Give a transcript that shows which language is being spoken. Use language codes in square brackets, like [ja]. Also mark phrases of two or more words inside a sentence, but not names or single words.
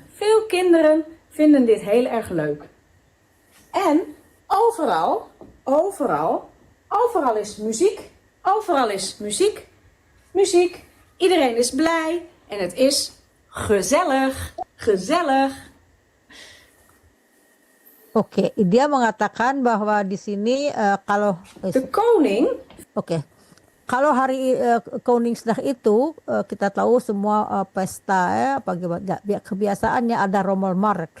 [nl] Veel kinderen vinden dit heel erg leuk. En overal is muziek. Overal is muziek. Muziek. Iedereen is blij en het is gezellig. Gezellig. [id] Oke, dia mengatakan bahwa di sini kalau [nl] De koning. [id] Oke. Kalau hari Koningsdag itu kita tahu semua pesta ya, kebiasaannya ada Rommelmarkt.